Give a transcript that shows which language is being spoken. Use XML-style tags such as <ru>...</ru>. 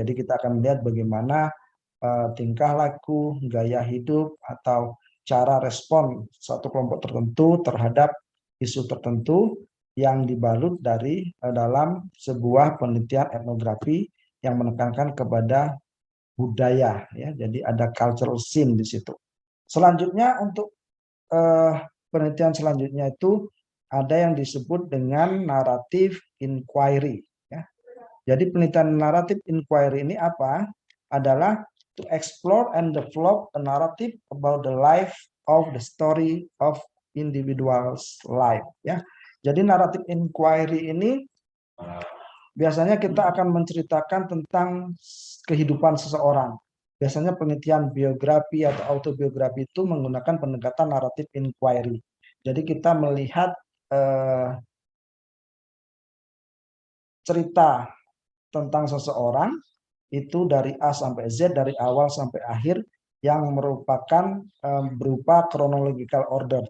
<id>Jadi kita akan melihat bagaimana tingkah laku, gaya hidup, atau cara respon satu kelompok tertentu terhadap isu tertentu yang dibalut dari dalam sebuah penelitian etnografi yang menekankan kepada budaya, ya. Jadi ada cultural scene di situ. Selanjutnya untuk penelitian selanjutnya itu ada yang disebut dengan narrative inquiry, ya. Jadi penelitian narrative inquiry ini apa?</id> <en>Adalah to explore and develop a narrative about the life of the story of individual's life, ya.</en> <id>Jadi narrative inquiry ini biasanya kita akan menceritakan tentang kehidupan seseorang. Biasanya penelitian biografi atau autobiografi itu menggunakan pendekatan narrative inquiry. Jadi kita melihat cerita tentang seseorang itu dari A sampai Z, dari awal sampai akhir, yang merupakan berupa chronological order.</id>